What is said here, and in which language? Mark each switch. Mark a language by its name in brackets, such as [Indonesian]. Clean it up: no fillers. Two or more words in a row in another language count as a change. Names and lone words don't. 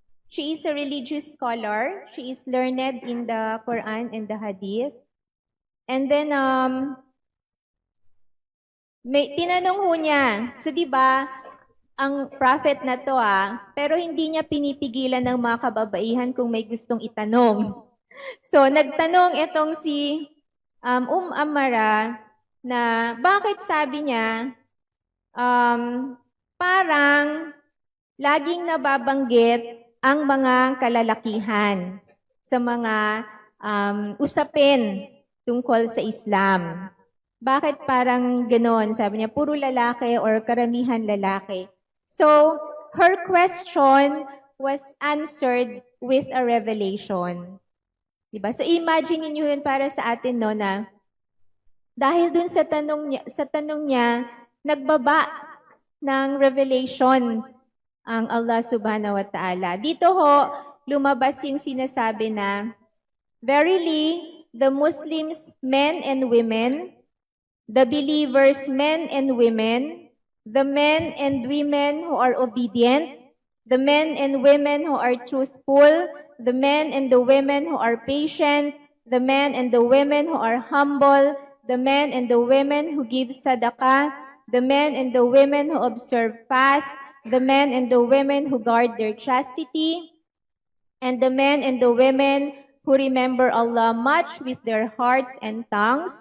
[English] She is a religious scholar. She is learned in the Quran and the Hadith. And then, [Filipino] may tinanong ho niya, so di ba, ang prophet na to pero hindi niya pinipigilan ng mga kababaihan kung may gustong itanong. So, nagtanong itong si Amara na bakit sabi niya, parang laging nababanggit ang mga kalalakihan sa mga usapin tungkol sa Islam. Bakit parang ganon? Sabi niya, puro lalaki or karamihan lalaki. [English] So, her question was answered with a revelation. [Filipino] Diba? So, imagine niyo yun para sa atin, no, na dahil dun sa tanong niya, nagbaba ng revelation ang Allah [Arabic] سبحانه وتعالى. [Filipino] Dito ho, lumabas yung sinasabi na, [English] verily, the Muslims, men and women, the believers, men and women, the men and women who are obedient, the men and women who are truthful, the men and the women who are patient, the men and the women who are humble, the men and the women who give sadaqah, the men and the women who observe fast, the men and the women who guard their chastity, and the men and the women who remember Allah much with their hearts and tongues.